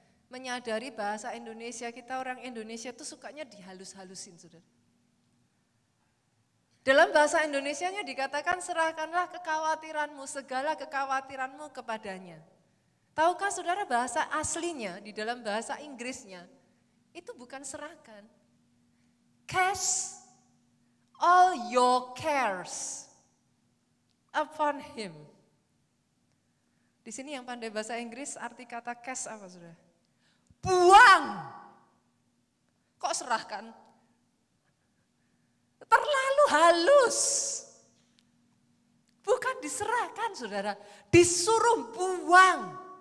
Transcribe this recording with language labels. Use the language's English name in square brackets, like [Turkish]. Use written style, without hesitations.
[Indonesian] menyadari bahasa Indonesia, kita orang Indonesia itu sukanya dihalus-halusin, saudara. Dalam bahasa Indonesianya dikatakan serahkanlah kekhawatiranmu, segala kekhawatiranmu kepadanya. Tahukah saudara bahasa aslinya di dalam bahasa Inggrisnya itu bukan serahkan. [English] Cast all your cares upon him. [Indonesian] Di sini yang pandai bahasa Inggris arti kata cast apa saudara? Buang. Kok serahkan? Terlalu halus. Bukan diserahkan saudara, disuruh buang.